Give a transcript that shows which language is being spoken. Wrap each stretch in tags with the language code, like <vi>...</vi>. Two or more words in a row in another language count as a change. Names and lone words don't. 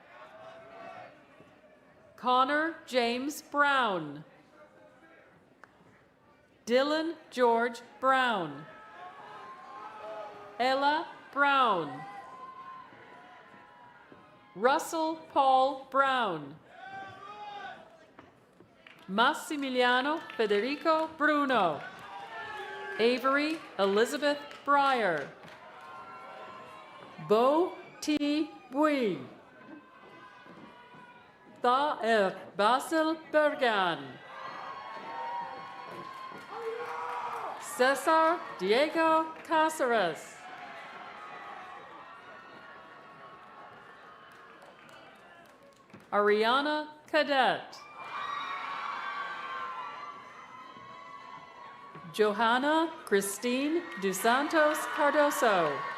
<en>Connor James Brown. Dylan George Brown. Ella Brown. Russell Paul Brown. Massimiliano Federico Bruno. Avery Elizabeth Breyer. Bo T. Bui. Thaer Basil Bergan. Cesar Diego Cáceres. Ariana Cadet. Johanna Christine dos Santos Cardoso.</en>